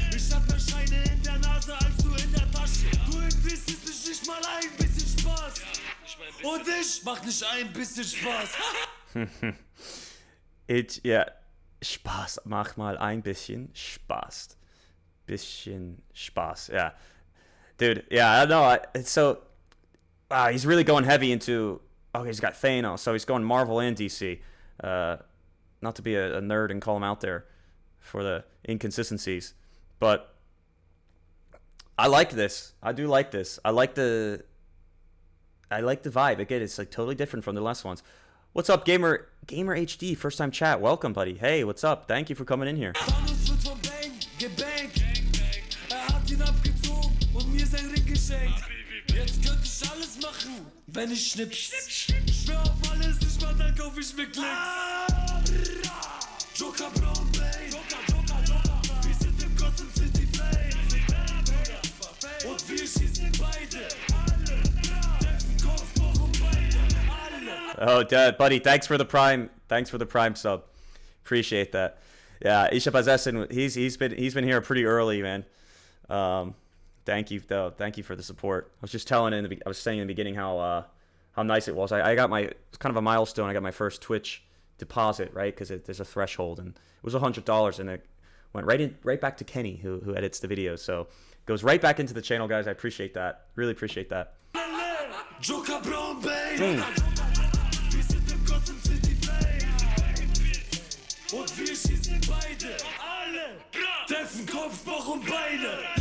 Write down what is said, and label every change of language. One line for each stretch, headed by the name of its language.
German: Ich hab mehr Scheine in der Nase als du in der Tasche. Du interessierst dich nicht mal ein bisschen Spaß. Und ich mach nicht ein bisschen Spaß. Spaß, mach mal ein bisschen Spaß. Bisschen Spaß,
English: yeah. Dude, yeah, I know. It's so, he's really going heavy into, he's got Thanos, so he's going Marvel and DC. Not to be a nerd and call him out there for the inconsistencies, but I like this. I do like this. I like the vibe. Again, it's like totally different from the last ones. What's up, Gamer HD? First time chat. Welcome, buddy. Hey, what's up? Thank you for coming in here.
German: Thanos wird vom Bang gebankt. Hat ihn abgezogen und mir sein Ring geschenkt. Jetzt könnte ich alles machen, wenn ich schnips. Schwör auf alles, nicht mal dann kauf ich mir Klicks. Joker Brown Bane. Wir sind im Gotham City Fame. Und wir schießen beide. Treffen Kopf, Bauch und Beine.
English: Oh, Dad, buddy, thanks for the prime. Thanks for the prime sub. Appreciate that. Yeah, Isha Bazesin, he's been here pretty early, man. Thank you though. Thank you for the support. I was just telling I was saying in the beginning how nice it was. I got it's kind of a milestone. I got my first Twitch deposit, right? Because there's a threshold, and it was $100, and it went right back to Kenny, who edits the videos. So it goes right back into the channel, guys. I appreciate that. Really appreciate that.
German: Joker Brown Bane. Wir sind im Gotham City Fame. Und wir schießen beide. Alle treffen Kopf, Bauch und Beine.